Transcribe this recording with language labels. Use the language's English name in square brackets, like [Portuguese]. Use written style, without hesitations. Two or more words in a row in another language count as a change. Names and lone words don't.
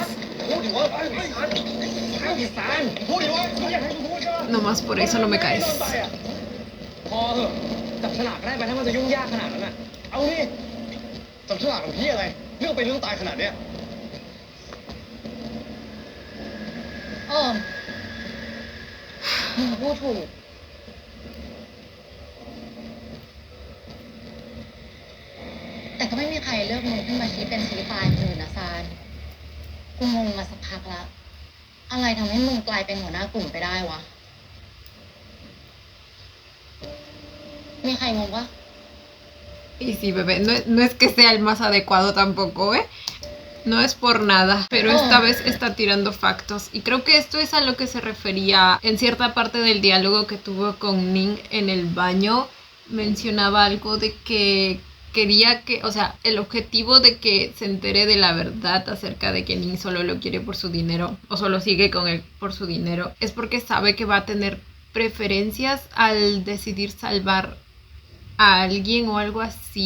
[Spanish] Nomás por eso no me caes. [Thai] พอเถอะจับฉลากได้ไปถ้ามันจะยุ่งยากขนาดนั้นน่ะ เอาดิ จับฉลากของพี่อะไร เรื่องเป็นเรื่องตายขนาดเนี้ย มึงพูดถูก แต่ก็ไม่มีใครเลือกมึงขึ้นมาชี้เป็นชี้ตายคนอื่นนะซานกูงงมาสักพักแล้ว อะไรทำให้มึงกลายเป็นหัวหน้ากลุ่มไปได้วะ มีใครงงปะ [Spanish] Y sí, bebé, no es que sea el más adecuado tampoco, ¿eh? No es por nada, pero esta vez está tirando factos. Y creo que esto es a lo que se refería en cierta parte del diálogo que tuvo con Ning en el baño. Mencionaba algo de que quería que, o sea, el objetivo de que se entere de la verdad acerca de que Ning solo lo quiere por su dinero, o solo sigue con él por su dinero, es porque sabe que va a tener preferencias al decidir salvar a alguien o algo así.